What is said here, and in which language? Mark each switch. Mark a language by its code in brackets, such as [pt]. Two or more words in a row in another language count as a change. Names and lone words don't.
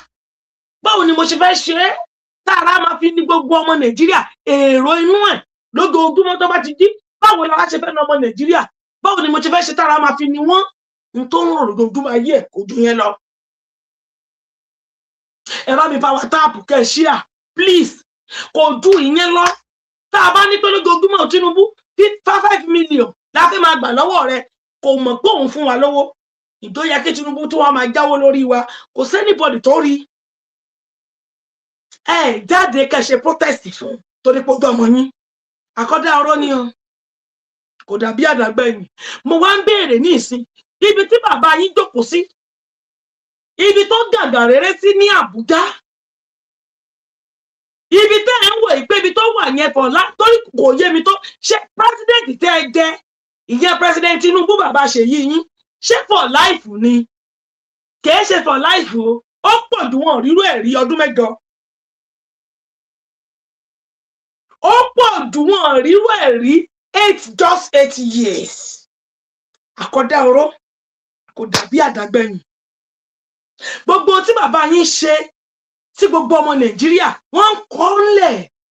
[yo] Báwo ni mo ṣe fẹ́ ṣe é tára máa fi ní gbogbo ọmọ Nàìjíríà èrò inú ẹ̀ lójoojúmọ́ tó bá ti jí? Báwo la ṣe fẹ́ ní ọmọ Nàìjíríà? Báwo ni mo ṣe fẹ́ ṣe tára máa fi ní wọ́n? N tó ń rò lójoojúmọ́ ayé ẹ̀ kò ju yẹn lọ. Ẹ bá mi [en] power tap [yo] kẹ́ [en] share please. [yo] Kò ju ìyẹn lọ. Tá a bá ní pé lójoojúmọ́ Tinubu 5 million la fẹ́ máa gbà lọ́wọ́ rẹ̀ kò mọ̀ pé òun fún wa lọ́wọ́. Ìtó yẹ kí Tinubu tó wá máa jáwó lórí wa kò sẹ́nibọ̀dì tó rí. Jáde kẹ́ ṣe protest fún torí pé ó gbọ́ ọmọ yín. Àkọ́dá ọ̀rọ̀ ni o. Kò dàbí àdàgbẹ̀yìn. Mo wá ń béèrè ní ìsìn ibi tí bàbá yín jókòó sí, ibi tó gàgà rere sí ní Àbújá, ibi tẹ́ ẹ̀ ń wò pé ibi tó wà yẹn torí kò yé mi tó ṣe president tẹ́ ẹ jẹ́ ìyẹn president Tinubu bàbá Ṣèyí yín ṣé [en] for life [yo] ni? Kìí ṣe [en] for life [yo] o. Ó pọ̀ jù wọn rírú ẹ̀ rí ọdún 8. Ó pọ̀ jù wọn rírú ẹ̀ rí [en] just 8 years. [yo] Àkọ́dá ọ̀rọ̀ kò dàbí àdàgbẹ̀yìn. gbogbo tí bàbá yín ṣe tí gbogbo ọmọ Nàìjíríà wọ́n ń kọ́ ńlẹ̀.